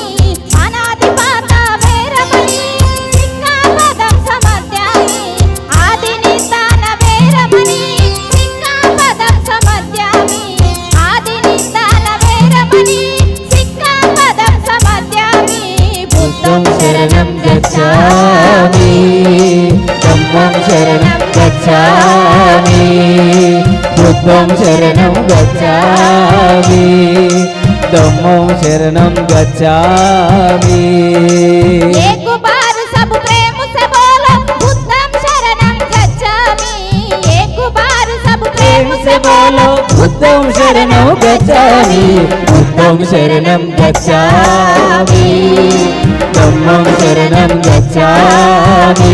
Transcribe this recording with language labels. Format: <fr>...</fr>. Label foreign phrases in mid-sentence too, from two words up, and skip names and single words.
<pi>పానాదిపాత వేరమణి సిక్కాపదం సమధ్యామి. ఆదినిదాన వేరమణి సిక్కాపదం సమధ్యామి. ఆదినిదాన వేరమణి సిక్కాపదం సమధ్యామి. बुद्धं शरणं गच्छामि धम्मं शरणं गच्छामि. बुद्धं शरणं गच्छामि धम्मं शरणं गच्छामि.</pi> <hi>एक बार सब प्रेम से बोलो</hi> <pi>बुद्धं शरणं गच्छामि.</pi> <hi>एक बार सब प्रेम से बोलो</hi> <pi>बुद्धं शरणं गच्छामि. बुद्धं शरणं गच्छामि धम्मं शरणं गच्छामि.</pi>